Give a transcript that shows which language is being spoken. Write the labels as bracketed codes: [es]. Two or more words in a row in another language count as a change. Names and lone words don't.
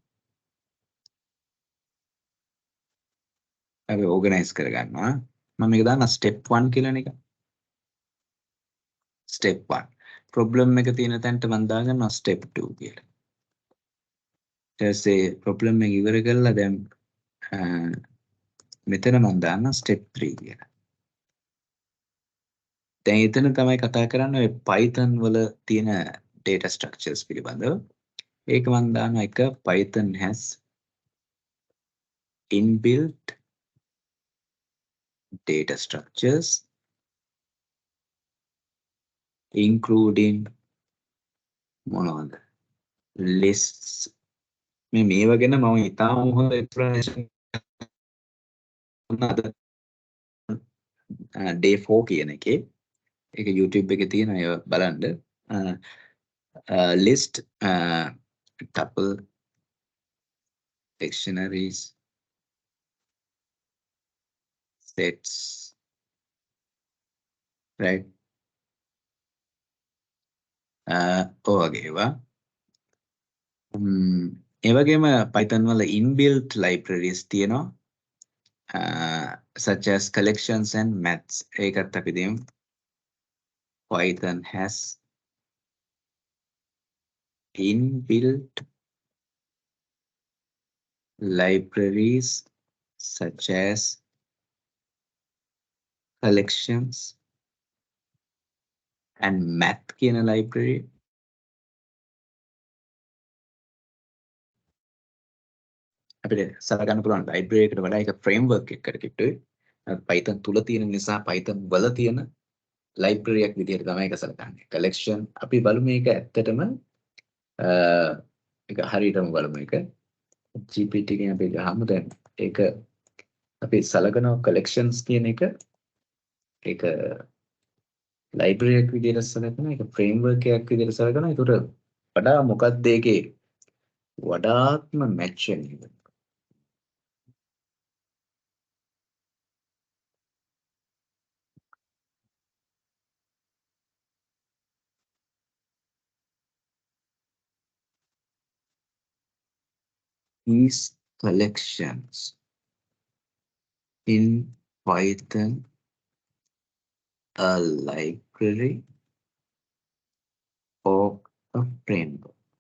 [si] අපි ඕගනයිස් කරගන්නවා මම මේක දාන්න ස්ටෙප් 1 කියලා එක ස්ටෙප් 1 ප්‍රොබ්ලම් එක තියෙන තැනට මම දාගන්නවා ස්ටෙප් 2 කියලා ඊට පස්සේ ප්‍රොබ්ලම් එක ඉවර කරලා දැන් මෙතන මම දාන්න ස්ටෙප් 3 කියලා දැන් එතන තමයි කතා කරන්නේ Python වල තියෙන [en] data structures [si] පිළිබඳව ඒක මම දානවා එක [en] Python has inbuilt data structures including [si] මොනවද lists මේවා ගැන මම ඉතාම හොඳ explanation අද day 4 කියන එකේ ඒක YouTube එකේ තියෙනවා ඒව බලන්න [en] list tuple dictionaries sets right [si] ඔය වගේ ඒවා ඒ වගේම Python වල [en] inbuilt libraries [si] තියෙනවා [en] such as collections and maths [si] ඒකත් අපි දෙමු [en] Python has inbuilt libraries such as collections and math [si] කියන library අපිට සලකන්න පුළුවන් library එකට වඩා එක framework එකකට කිට්ටුයි Python තුල තියෙන නිසා Python වල තියෙන library එකක් විදිහට තමයි ඒක සලකන්නේ collection අපි බලමු මේක ඇත්තටම ඒක හරියටම බලමු ඒක GPT එකෙන් අපි ගහමු දැන් ඒක අපි සලකනවා collections කියන එක ඒක library එකක් විදිහට සලකනවා ඒක framework එකක් විදිහට සලකනවා ඒකට වඩා මොකක්ද ඒකේ වඩාත්ම match වෙන්නේ [en] these collections in Python a library or a framework.